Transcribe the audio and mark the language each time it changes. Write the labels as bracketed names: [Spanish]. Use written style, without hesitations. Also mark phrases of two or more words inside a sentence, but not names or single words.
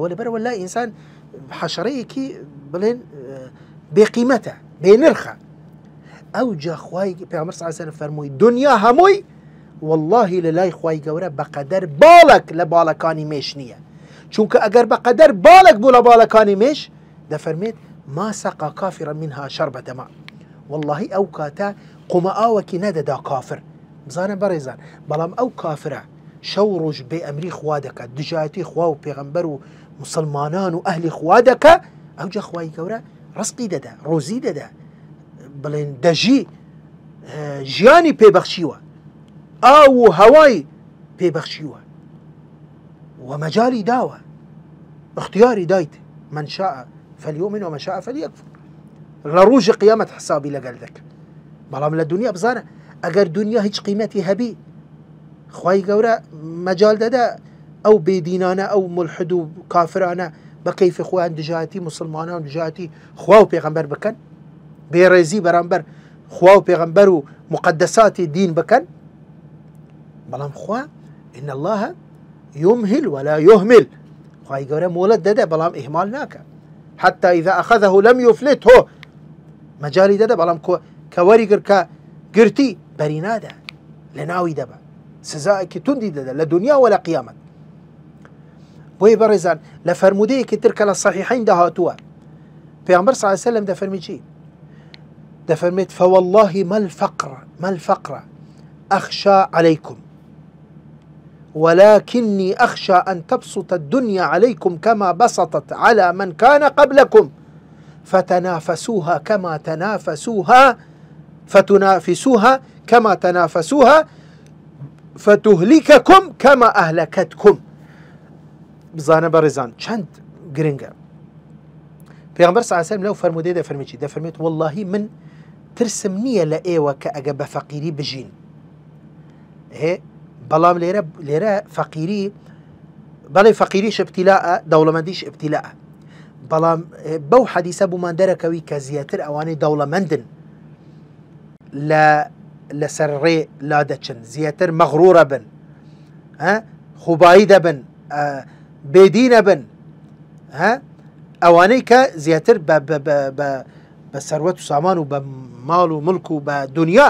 [Central Kurdish] لەبەرەوە لای ئینسان حەشەرەیەکی بڵێن بێقیمەتە، بێنرخە. ئەو جا خوای پێغەمبەر [Arabic] صلی الله علیه و سلم [Central Kurdish] فەرمووی دنیا هەمووی واللهی لەلای خوای گەورە بەقەدەر باڵک لە باڵەکانی مێش نییە. چونکە ئەگەر بەقەدەر باڵک بوو لە باڵەکانی مێش دەفەرمێت [Arabic] ما سەقا کافرا منها شەربەتە ماء، [Central Kurdish] واللهی ئەو کاتە قومە ئاوەکی نەدەدا کافر. بزانە بەڕێزان، بەڵام ئەو کافرە شەو ڕۆژ بێ ئەمری خوا دەکات، دژایەتی خوا و پێغەمبەر و مسلمانان و ئەهلی خوا دەکە، ئەو جا خوای گەورە ڕزقی دەدا، ڕۆزی دەدا، بڵێن دەژی ژیانی پێبەخشیوە، ئاو و هەوای پێبەخشیوە و مەجای داوە، اختیاری دایت [Arabic] من شاء فلیؤمن ومن شاء فلیکفر. [Central Kurdish] لە ڕۆژی قیامەت حسابی لەگەڵ دەکە. بەڵام لە دنیا بزانە ئەگەر دنیا هیچ قیمەتی هەبی خوای گەورە مەجال دەدا ئەو بێدینانە ئەو ملحد و کافرانە بە کەیفی خۆیان دژایەتی مسلمانان دژایەتی خوا و پێغەمبەر بکەن، بێڕێزی بەرامبەر خوا و پێغەمبەر و مقدساتی دین بکەن. بەڵام خوا [Arabic] إن الله يمهل ولا يهمل، [Central Kurdish] خوای گەورە مۆڵەت دەدە بەڵام ئیهمال ناکە. [Arabic] حتى إذا أخذه لم يفلته، [Central Kurdish] مەجالی دەدە بەڵام کە وەریگر کە گرتی بەری نادا، لە ناوی دەبە، سزایەکی توندی دەدە لە دنیا و لە قیامەت. بۆیە بەڕێزان لە فەرمودەیەکی تر کە لە صحیحین داهاتووە پێغەمبەر [Arabic] صلی الله علیه و سلم [Central Kurdish] دەفەرمی چی؟ [Arabic] دەفەرمێت فوالله ما الفقر أخشى عليكم ولكني أخشى أن تبسط الدنيا عليكم كما بسطت على من كان قبلكم فتنافسوها كما تنافسوها فتهلككم كما أهلكتكم. [Central Kurdish] بزانە بەڕێزان چەند گرنگە. پێغەمبەر [Arabic] صلی الله علیه و سلم [Central Kurdish] لەو فەرمودەیە دەفەرمی چی؟ دەفەرمێت واللهی من ترسم نییە لە ئێوە کە ئەگە بە فەقیری بژین. بەڵام لێرە فەقیری بەڵێ فەقیریش ابتیلاءە، دەوڵەمەندیش ابتیلاءە، بەڵام بەو حەدیسە بوومان دەرەکەوی کە زیاتر ئەوانەی دەوڵەمەندن لەسەر ڕێ لا دەچن، زیاتر مەغڕورە بن، خوبایی دەبن، بێدینە بن، ئەوانەی کە زیاتر بە سەروەت و سامان و بە ماڵ و ملک و بە دنیا.